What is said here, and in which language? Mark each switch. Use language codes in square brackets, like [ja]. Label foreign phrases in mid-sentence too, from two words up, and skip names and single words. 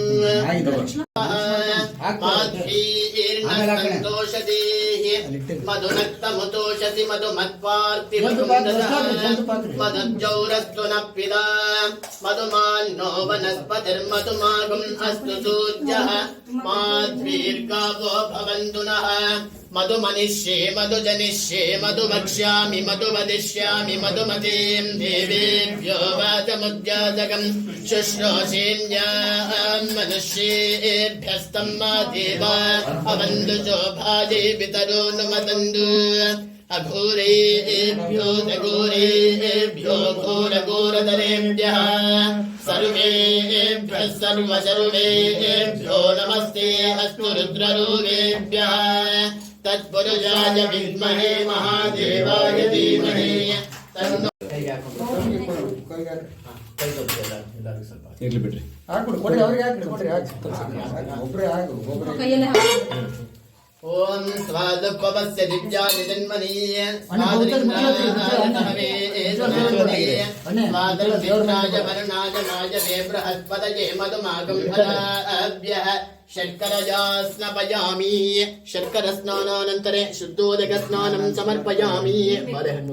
[sa] ಮಧುನಕ್ತಮುತೋಷಸಿ ಮಧುಮತ್ಪಾರ್ತಿ ಮಧುಜೌರಸ್ತು ನ ಪಿದ ಮಧುಮಾನ್ನೋ ವನಸ್ಪತಿರ್ಮಧುಮಾಗಂ ಅಸ್ತು ಸೂರ್ಯಃ ಮಾಧ್ವೀರ್ಗಾವೋ ಭವಂತು ನಃ ಮಧುಮನಿಷ್ಯೆ ಮಧುಜನಿಷ್ಯೆ ಮಧುಮಕ್ಷ್ಯಾಮಿ ಮಧುಮದಿಷ್ಯಾಮಿ ಮಧುಮತೀಂ ದೇವೇಭ್ಯೋ ವಾಚಮುದ್ಯಾಜಕಂ ಶುಶ್ರೂಷೇಣ್ಯಾಂ ಮನುಷ್ಯೇಭ್ಯಸ್ತಂ ಮಾ ದೇವಾ ಅವಂದು ಶೋಭಾಜೇ ಪಿತರೋ ಮದಂದು ಅಘೋರೇಭ್ಯೋ ದಘೋರೇಭ್ಯೋ ಘೋರಘೋರಧರೇಭ್ಯಃ ಸರ್ವೇಭ್ಯಃ ಸರ್ವಸರ್ವೇಭ್ಯೋ ನಮಸ್ತೆ ಅಸ್ತು ರುದ್ರರೂಪೇಭ್ಯಃ ತತ್ಪುರುಷಾಯ ವಿದ್ಮಹೇ ಮಹಾದೇವಾಯ ಧೀಮಹಿ ತನ್ನೋ [kn] ಇರ್ಲಿ ಬಿಡ್ರಿ ಹಾಕ್ಬಿಡು ಕೊಡ್ರಿ ಅವ್ರಿಗೆ ಹಾಕ್ಬಿಡಿ ಕೊಡ್ರಿ ಒಬ್ಬರೇ ಹಾಕು ಒಬ್ಬರೇ ಕೈಯಲ್ಲೇ ಹಾಕಿ [sa] ಓಂ ಸ್ವಾದುಪವಸ್ಯ ದಿವ್ಯಾನಿ ಜನ್ಮನಿ ಸ್ವಾದೃಶ್ರಾಯ ವರುಣಾಯ ಮಾಯ ವೇ ಬೃಹಸ್ಪತಯೇ ಮಧುಮಾಗಂ ಫಲಾಭ್ಯಃ ಶರ್ಕರಜಾ ಸ್ನಾಪಯಾಮಿ ಶರ್ಕರ ಸ್ನಾನಾನಂತರೆ ಶುದ್ಧೋದಕ ಸ್ನಾನಂ ಸಮರ್ಪಯಾಮಿ ಬಾಳೆಹಣ್ಣು